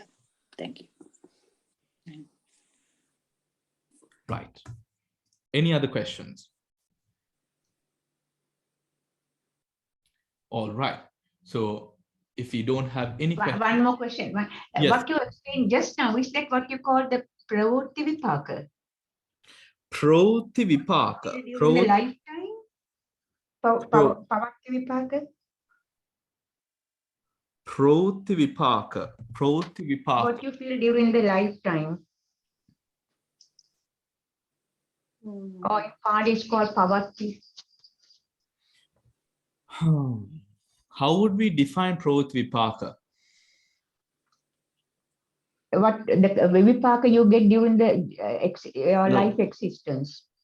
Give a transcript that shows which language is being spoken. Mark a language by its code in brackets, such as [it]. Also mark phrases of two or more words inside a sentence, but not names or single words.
[en] Thank you. Right. Any other questions? All right. So if you don't have any questions. One more question. Yes. What you explained just now, is that what you call the [sa] pravritti vipaka? Pravritti vipaka. [en] During the lifetime? [pi] Pavatti vipaka? [sa] Pravritti vipaka. Pravritti vipaka. [en] What you feel during the lifetime? Or in Pali it's called pavatti. How would we define [sa] pravritti vipaka? [en] What the vipaka you get during the life existence?